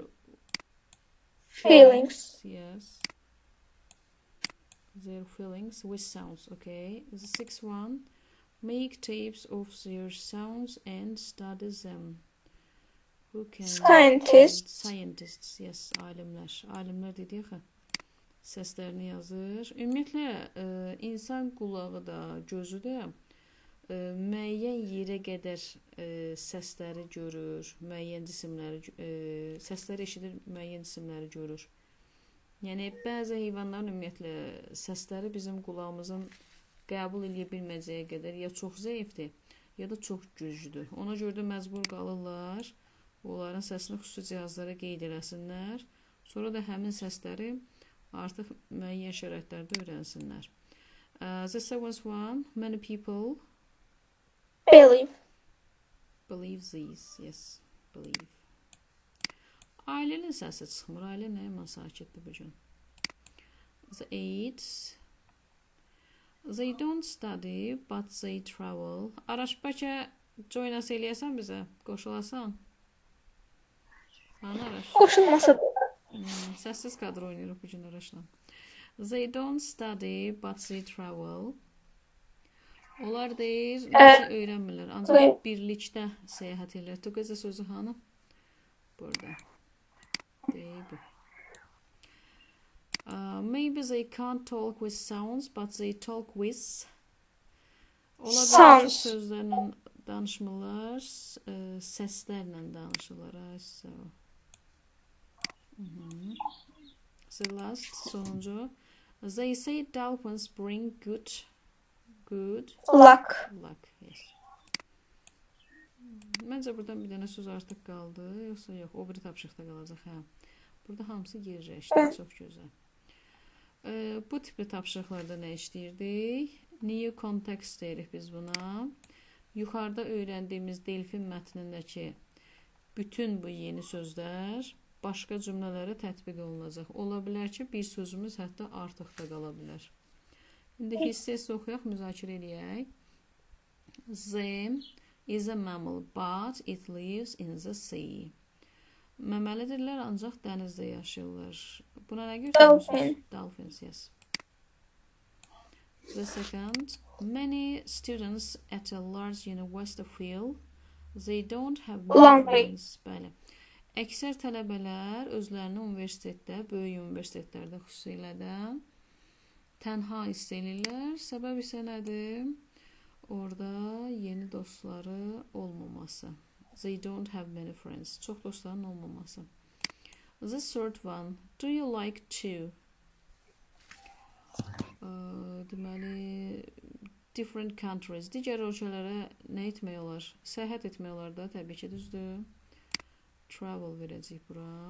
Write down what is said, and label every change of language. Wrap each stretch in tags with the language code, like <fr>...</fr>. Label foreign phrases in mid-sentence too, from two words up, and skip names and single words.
<en>Feelings. Yes. Their feelings with sounds. Okay. The sixth one. Make tapes of their sounds and study them. Who can Scientists. Yes.</en> <az>Alimler. Alimler dedik ha. Səslərini yazır. Ümumiyyətlə, insan qulağı da, gözü də müəyyən yerə qədər səsləri görür, müəyyən cisimləri, səsləri eşidir, müəyyən cisimləri görür. Yəni, bəzi heyvanların ümumiyyətlə səsləri bizim qulağımızın qəbul edə bilməyəcəyi qədər ya çox zəifdir, ya da çox güclüdür. Ona görə də məcbur qalırlar, onların səsini xüsusi cihazlara qeyd eləsinlər. Sonra da həmin səsləri artıq müəyyən şəraitlərdə öyrənsinlər.</az> <en>The seventh one, many people Believe. these. Yes, believe.</en> <az>Ailənin səsi çıxmır. Ailə nə yaman sakitdir bu gün.</az> <en>The eighth, they don't study, but they travel.</en> <az>Araş bəlkə</az> <en>join-us</en> <az>eləyəsən bizə, qoşulasan. Hanı Araş? Qoşulmasa da. Səssiz kadr oynayırıq bu gün Araşla.</az> <en>They don't study, but they travel.</en> <az>Onlar deyir, nəsə öyrənmirlər, ancaq birlikdə səyahət edirlər. Together sözü hanı? Burada. Deyib.</az> <en>Maybe they can't talk with sounds, but they talk with Sounds.</en> <az>Sözlərlə danışmırlar, səslərlə danışırlar.</az> <en>So. The last, sonuncu. They say dolphins bring good Luck. Yes.</en> <az>Məncə buradan bir dənə söz artıq qaldı, yoxsa yox, o biri tapşıqda qalacaq, hə. Burada hamısı yerləşdi, çox gözəl. Bu tipli tapşıqlarda nə işləyirdik?</az> <en>New context</en> <az>deyirik biz buna. Yuxarıda öyrəndiyimiz Delfin mətnindəki bütün bu yeni sözlər başqa cümlələrə tətbiq olunacaq. Ola bilər ki, bir sözümüz hətta artıq da qala bilər. İndi hissəsiz oxuyaq, müzakirə eləyək.</az> <en>Them is a mammal, but it lives in the sea.</en> <az>Məməlidirlər, ancaq dənizdə yaşayırlar. Buna nə götürmüsünüz?</az> <en>Dolphins, yes. The second, many students at a large university feel they don't have many friends.</en> <az>Bəli. Əksər tələbələr özlərini universitetdə, böyük universitetlərdə xüsusilə də tənha hiss edirlər. Səbəb isə nədir? Orada yeni dostları olmaması.</az> <en>They don't have many friends.</en> <az>Çox dostların olmaması.</az> <en>The third one. Do you like to? Deməli, different countries.</en> <az>Digər ölkələrə nə etmək olar? Səyahət etmək olar da, təbii ki, düzdür. Travel verəcək bura.</az>